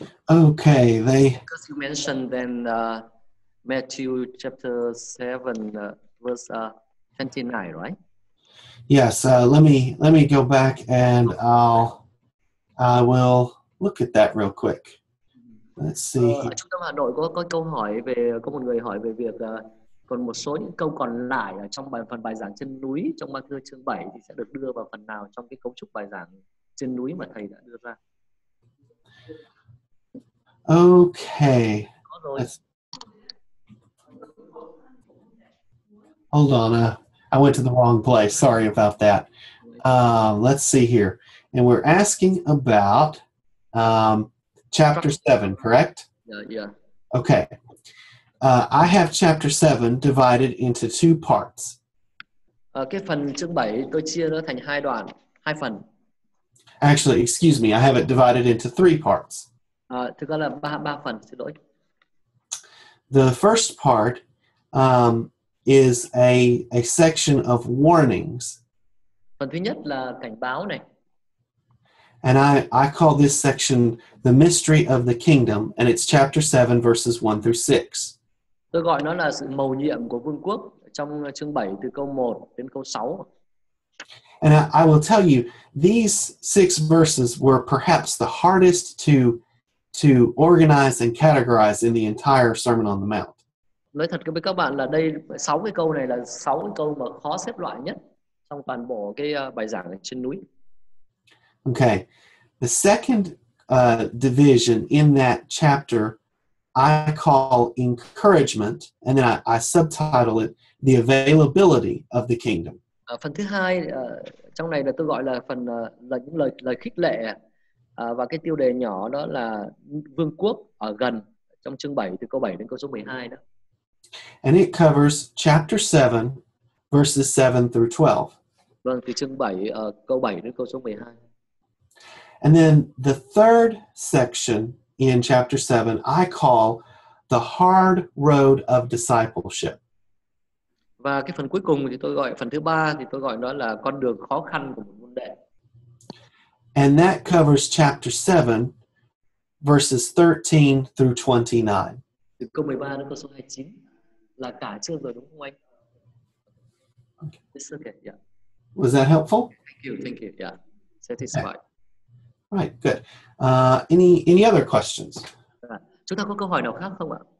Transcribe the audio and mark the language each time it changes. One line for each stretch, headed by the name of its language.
English: Okay, Because you mentioned then Matthew chapter 7 verse 29, right? Yes, let me go back and I will look at that real quick. Let's see.
Vietnamese: Ở Trung tâm Hà Nội có câu hỏi có một người hỏi về việc còn một số những câu còn lại ở trong phần bài giảng trên núi trong Matthew chương 7 thì sẽ được đưa vào phần nào trong cái cấu trúc bài giảng trên núi mà thầy đã đưa ra?
English: Okay. Hold on, I went to the wrong place. Sorry about that. Let's see here. And we're asking about chapter 7, correct? Yeah. Okay. I have chapter 7 divided into two parts.
Vietnamese: Cái phần chương 7 tôi chia nó thành hai phần.
English: Actually, excuse me, I have it divided into three parts.
Vietnamese: Thực ra là ba phần, xin lỗi.
English: The first part is a section of warnings.
Vietnamese: Phần thứ nhất là cảnh báo này.
English: And I call this section the mystery of the kingdom, and it's chapter 7, verses 1 through 6.
Vietnamese: Tôi gọi nó là sự mầu nhiệm của vương quốc trong chương 7 từ câu 1 đến câu 6.
English: And I will tell you, these 6 verses were perhaps the hardest to organize and categorize in the entire Sermon on the Mount.
Vietnamese: Nói thật với các bạn là đây 6 cái câu này là 6 cái câu mà khó xếp loại nhất trong toàn bộ cái bài giảng ở trên núi.
English: Okay. The second division in that chapter I call encouragement, and then I subtitle it the availability of the kingdom.
Vietnamese: Phần thứ hai trong này là tôi gọi là phần là những lời khích lệ và cái tiêu đề nhỏ đó là vương quốc ở gần trong chương 7 từ câu 7 đến câu số 12 đó.
English: And it covers chapter 7 verses 7 through 12.
Vietnamese: Vâng, từ chương 7 câu 7 đến câu số 12.
English: And then the third section in chapter 7 I call the hard road of discipleship.
Vietnamese: Và cái phần cuối cùng thì tôi gọi phần thứ ba thì tôi gọi nó là con đường khó khăn của một môn đệ.
English: And that covers chapter 7 verses 13 through 29.
Vietnamese: Từ câu 13 đến câu số 29 là cả chương rồi đúng không anh?
English: Okay. It's okay, yeah. Was that helpful? Thank you, yeah. Satisfied. Okay. Right, good. Any other questions?
Vietnamese: Chúng ta có câu hỏi nào khác không ạ?